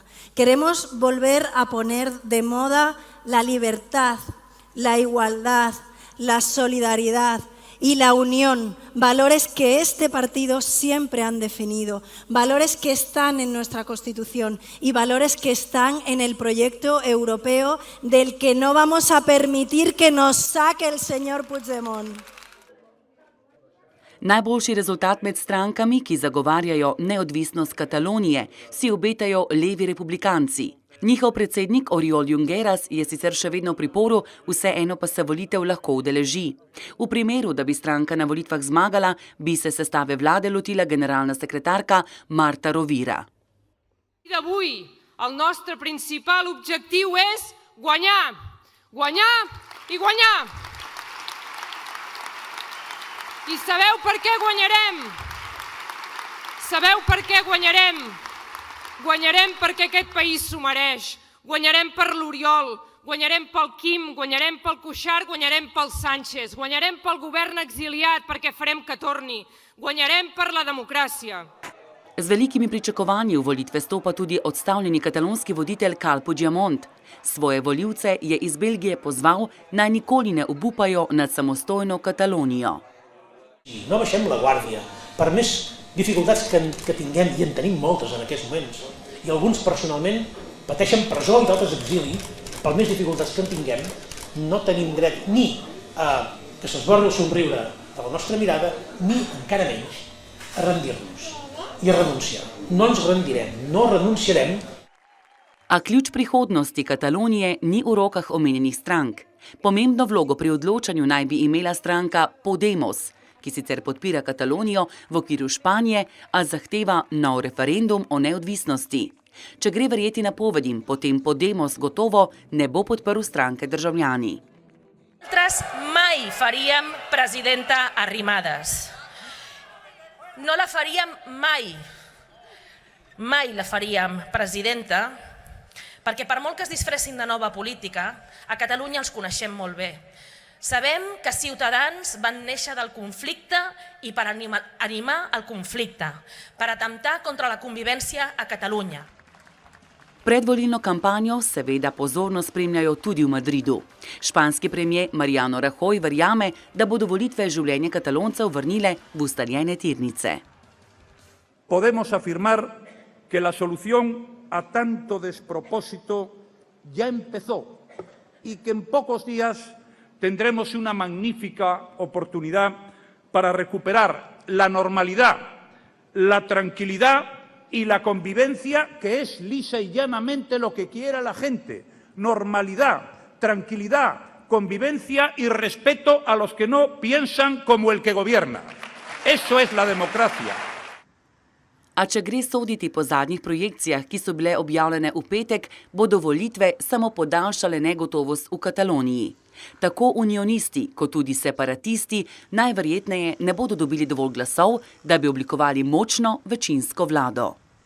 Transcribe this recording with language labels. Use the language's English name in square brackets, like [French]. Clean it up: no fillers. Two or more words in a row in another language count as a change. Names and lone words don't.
[Spanish] Queremos volver a poner de moda la libertad, la igualdad, la solidaridad y la unión, valores que este partido siempre han definido, valores que están en nuestra Constitución y valores que están en el proyecto europeo del que no vamos a permitir que nos saque el señor Puigdemont. [Slovenian] Najboljši rezultat med strankami, ki zagovarjajo neodvisnost Katalonije, si obetajo levi republikanci. Njihov predsednik Oriol Junqueras je sicer še vedno v priporu, vseeno pa se volitev lahko udeleži. V primeru, da bi stranka na volitvah zmagala, bi se sestave vlade lotila generalna sekretarka Marta Rovira. [Catalan] Avui el nostre principal objectiu és guanyar, guanyar i guanyar. I sabeu per què guanyarem? Sabeu per què guanyarem? Guanyarem perquè aquest país s'ho mereix. Guanyarem per l'Oriol, guanyarem pel Quim, guanyarem pel Cuixart, guanyarem pel Sánchez, guanyarem pel govern exiliat perquè farem que torni. Guanyarem per la democràcia. [Slovenian] Z velikimi pričakovanji v volitve stopa tudi odstavljeni katalonski voditelj Carles Puigdemont. Svoje volivce je iz Belgije pozval, naj nikoli ne obupajo nad samostojno Katalonijo. [Catalan] No baixem la guàrdia, per més dificultats que tinguem, i en tenim moltes en aquests moments, i alguns personalment pateixen presó i d'altres exili, per més dificultats que en tinguem, no tenim dret ni a que s'esborri el somriure de la nostra mirada, ni, encara menys, a rendir-nos i a renunciar. No ens rendirem, no renunciarem. [Slovenian] A ključ prihodnosti Katalonije ni v rokah omenjenih strank. Pomembno vlogo pri odločanju naj bi imela stranka Podemos, ki sicer podpira Katalonijo v okviru Španije, a zahteva nov referendum o neodvisnosti. Če gre verjeti napovedim, potem Podemos gotovo ne bo podprl stranke Državljani. [Catalan] Nosaltres mai faríem presidenta Arrimadas. No la faríem mai. Mai la faríem presidenta, perquè per molt que es disfressin de nova política, a Catalunya els coneixem molt bé. Sabem que Ciutadans van néixer del conflicte i per animar el conflicte, per atemptar contra la convivència a Catalunya. [Slovenian] Predvolilno kampanjo seveda pozorno spremljajo tudi v Madridu. Španski premier Mariano Rajoy verjame, da bodo volitve življenje Kataloncev vrnile v ustaljene tirnice. [Spanish] Podemos afirmar que la solución a tanto despropósito ya empezó y que en pocos días tendremos una magnífica oportunidad para recuperar la normalidad, la tranquilidad y la convivencia, que es lisa y llanamente lo que quiere la gente. Normalidad, tranquilidad, convivencia y respeto a los que no piensan como el que gobierna. Eso es la democracia. [Slovenian] A če gre soditi po zadnjih projekcijah, ki so bile objavljene v petek, bodo volitve samo podaljšale negotovost v Kataloniji. Tako unionisti kot tudi separatisti najverjetneje ne bodo dobili dovolj glasov, da bi oblikovali močno večinsko vlado.